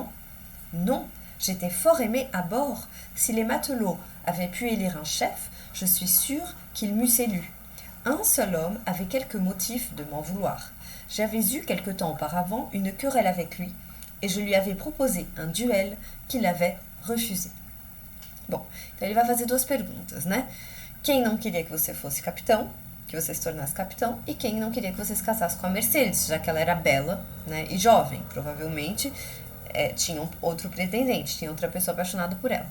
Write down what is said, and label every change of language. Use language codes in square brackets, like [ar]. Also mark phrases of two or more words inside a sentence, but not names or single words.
[fr] Non, j'étais fort aimé à bord. Si les matelots avaient pu élire un chef, je suis sûr qu'ils m'eussent élu. Un seul homme avait quelques motifs de m'en vouloir. J'avais eu quelque temps auparavant une querelle avec lui, et je lui avais proposé un duel qu'il avait refusé. [pt] Bom, então ele vai fazer duas perguntas, né? Quem não queria que você fosse capitão, que você se tornasse capitão, e quem não queria que você se casasse com a Mercedes, já que ela era bela, né, e jovem, provavelmente tinha outro pretendente, tinha outra pessoa apaixonada por ela.